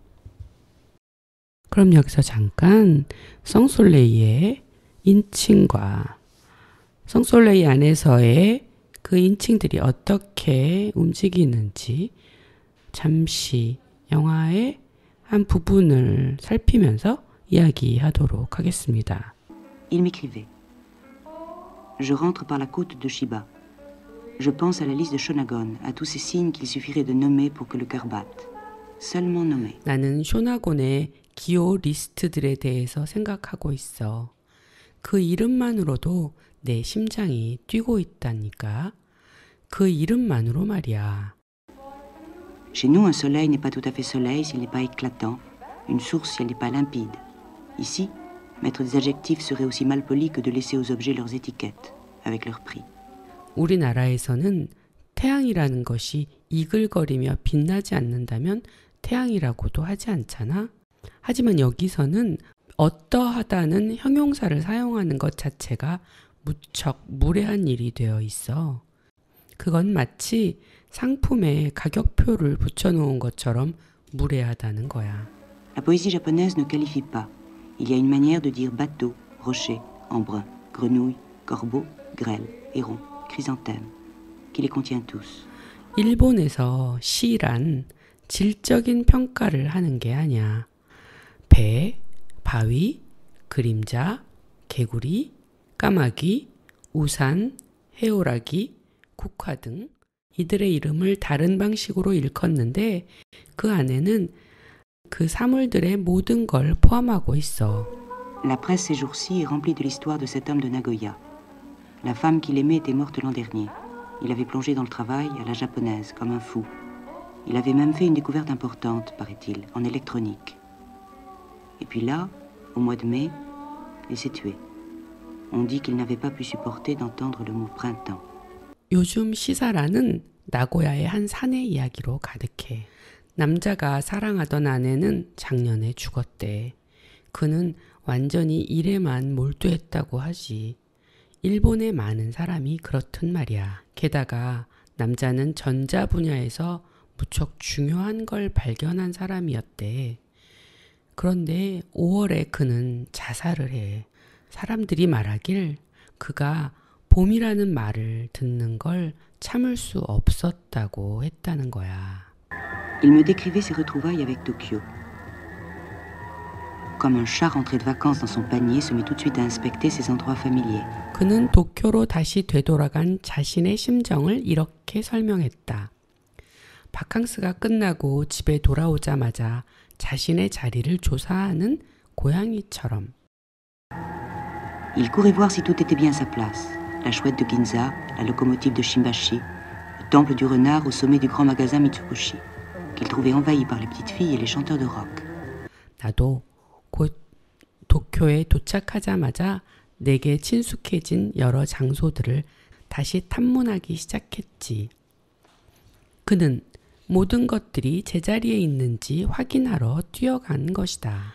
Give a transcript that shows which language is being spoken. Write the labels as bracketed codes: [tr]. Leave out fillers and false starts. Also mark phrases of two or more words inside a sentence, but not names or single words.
[ko] 그럼 여기서 잠깐 썽솔레이의 인칭과 썽솔레이 안에서의 그 인칭들이 어떻게 움직이는지 잠시 영화의 한 부분을 살피면서 이야기하도록 하겠습니다. [fr] Il m'écrivait. Je rentre par la côte de Shiba. Je pense à la liste de Shonagon, à tous ces signes qu'il suffirait de nommer pour que le cœur batte. Seulement nommer. [ko] 나는 쇼나곤의 기호 리스트들에 대해서 생각하고 있어. 그 이름만으로도 내 심장이 뛰고 있다니까. 그 이름만으로 말이야. [fr] Chez nous, un soleil n'est pas tout à fait soleil s'il n'est pas éclatant, une source si elle n'est pas limpide. Ici, mettre des adjectifs serait aussi mal poli que de laisser aux objets leurs étiquettes, avec leur prix. [ko] 우리나라에서는 태양이라는 것이 이글거리며 빛나지 않는다면 태양이라고도 하지 않잖아. 하지만 여기서는 어떠하다는 형용사를 사용하는 것 자체가 무척 무례한 일이 되어 있어. 그건 마치 상품에 가격표를 붙여놓은 것처럼 무례하다는 거야. [fr] La poésie japonaise ne qualifie pas. Il y a une manière de dire bateau, rocher, embrun, grenouille, corbeau, grêle, héron, chrysanthème, qui les contient tous. [ko] 일본에서 시란 질적인 평가를 하는 게 아니야. 배, 바위, 그림자, 개구리, 까마귀, 우산, 해오라기, 국화 등 이들의 이름을 다른 방식으로 일컫는데 그 안에는 그 사물들의 모든 걸 포함하고 있어. [fr] La presse ces jours-ci est remplie de l'histoire de cet homme de Nagoya. La femme qu'il aimait était morte l'an dernier. Il avait plongé dans le travail à la japonaise, comme un fou. Il avait même fait une découverte importante, paraît-il, en électronique. Et puis là, au mois de mai, il s'est tué. On dit qu'il n'avait pas pu supporter d'entendre le mot printemps. [ko] 요즘 시사라는 나고야의 한 산의 이야기로 가득해. 남자가 사랑하던 아내는 작년에 죽었대. 그는 완전히 일에만 몰두했다고 하지. 일본의 많은 사람이 그렇단 말이야. 게다가 남자는 전자 분야에서 무척 중요한 걸 발견한 사람이었대. 그런데 5월에 그는 자살을 해. 사람들이 말하길 그가 봄이라는 말을 듣는 걸 참을 수 없었다고 했다는 거야. [fr] Il me décrivait ses retrouvailles avec Tokyo. Comme un chat rentré de vacances dans son panier se met tout de suite à inspecter ses endroits familiers. [ko] 그는 도쿄로 다시 되돌아간 자신의 심정을 이렇게 설명했다. 바캉스가 끝나고 집에 돌아오자마자 자신의 자리를 조사하는 고양이처럼. [fr] Il courait voir si tout était bien à sa place. La chouette de Ginza, la locomotive de Shimbashi, le temple du renard au sommet du grand magasin Mitsukoshi, qu'il trouvait envahi par les petites filles et les chanteurs de rock. [ko] 나도 곧 도쿄에 도착하자마자 내게 친숙해진 여러 장소들을 다시 탐문하기 시작했지. 그는 모든 것들이 제자리에 있는지 확인하러 뛰어간 것이다.